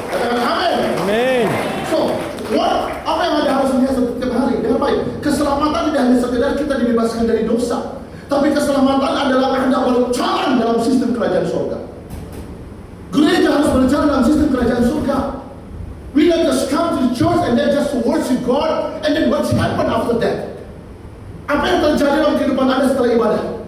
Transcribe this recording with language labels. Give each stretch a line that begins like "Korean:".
Indonesian: Amin. Amen. So, apa yang Anda harus lihat setiap hari? Dengan baik, keselamatan tidak hanya sekedar kita dibebaskan dari dosa, tapi keselamatan adalah Anda berjalan dalam sistem kerajaan surga. Gereja harus berjalan dalam sistem kerajaan surga.
English: We not just come to the church and then just worship God, and then what's happen after that?
Indonesian: Apa yang terjadi dalam kehidupan Anda setelah ibadah?